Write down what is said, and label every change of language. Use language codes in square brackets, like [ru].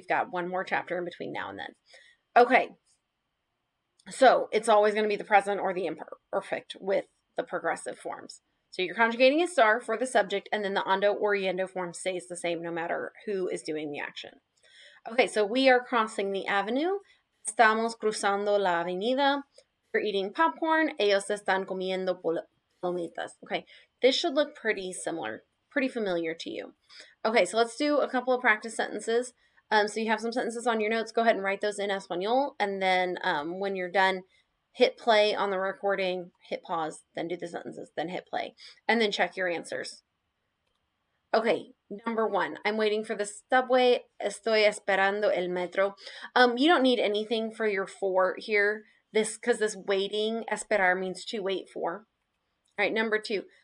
[en] We've got one more chapter in between now and then. Okay, so it's always going to be the present or the imperfect with the progressive forms. So you're conjugating a star for the subject, and then the ando or iendo form stays the same no matter who is doing the action. Okay, so we are crossing the avenue. [es] Estamos cruzando la avenida. [en] We're eating popcorn. [es] Ellos están comiendo palomitas. [en] Okay, this should look pretty similar, pretty familiar to you. Okay, so let's do a couple of practice sentences. So you have some sentences on your notes. Go ahead and write those in Espanol, and then when you're done, hit play on the recording, hit pause, then do the sentences, then hit play, and then check your answers. Okay, number 1, I'm waiting for the subway. [es] Estoy esperando el metro. [en] You don't need anything for your for here. Because this waiting, esperar, means to wait for. All right, number 2.